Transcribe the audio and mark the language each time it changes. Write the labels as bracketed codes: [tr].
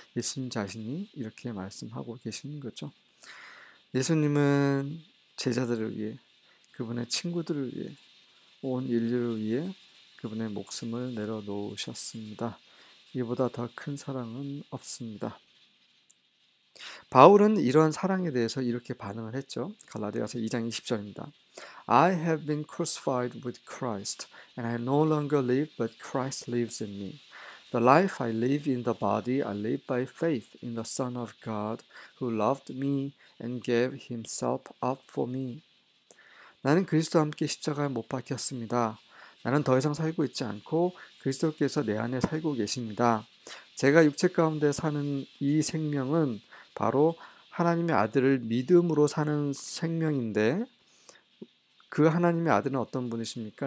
[ko] 예수님 자신이 이렇게 말씀하고 계시는 거죠. 예수님은 제자들을 위해, 그분의 친구들을 위해, 온 인류를 위해 그분의 목숨을 내려놓으셨습니다. 이보다 더 큰 사랑은 없습니다. 바울은 이러한 사랑에 대해서 이렇게 반응을 했죠. 갈라디아서 2장 20절입니다. [en] I have been crucified with Christ, and I no longer live, but Christ lives in me. The life I live in the body, I live by faith in the Son of God, who loved me and gave himself up for me. [ko] 나는 그리스도와 함께 십자가에 못 박혔습니다. 나는 더 이상 살고 있지 않고 그리스도께서 내 안에 살고 계십니다. 제가 육체 가운데 사는 이 생명은 바로 하나님의 아들을 믿음으로 사는 생명인데, 그 하나님의 아들은 어떤 분이십니까?